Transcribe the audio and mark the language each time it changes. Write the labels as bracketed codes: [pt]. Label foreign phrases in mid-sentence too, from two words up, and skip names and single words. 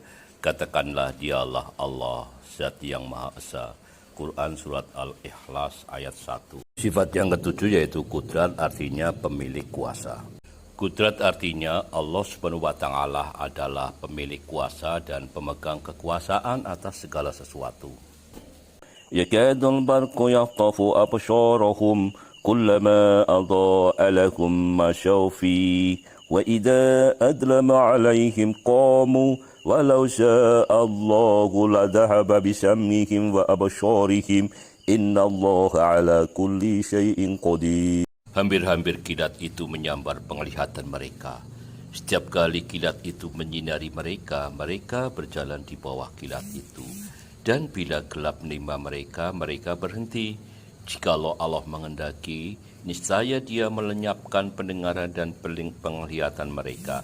[id] Katakanlah dialah Allah, zat yang maha esa. Quran Surat Al-Ikhlas ayat 1. Sifat yang ketujuh yaitu kudrat, artinya pemilik kuasa. Kudrat artinya Allah [ar] سبحانه وتعالى [id] adalah pemilik kuasa dan pemegang kekuasaan atas segala sesuatu. [ar] يكاد البرق يخطف أبصارهم كلما أضاء لهم مشوا في وإذا أظلم عليهم قاموا ولو شاء الله لذهب بسمعهم وأبصارهم إن الله على كل شيء قدير. [id] Hampir-hampir kilat itu menyambar penglihatan mereka. Setiap kali kilat itu menyinari mereka, mereka berjalan di bawah kilat itu. Dan bila gelap menimpa mereka, mereka berhenti. Jikalau Allah menghendaki, niscaya Dia melenyapkan pendengaran dan penglihatan mereka.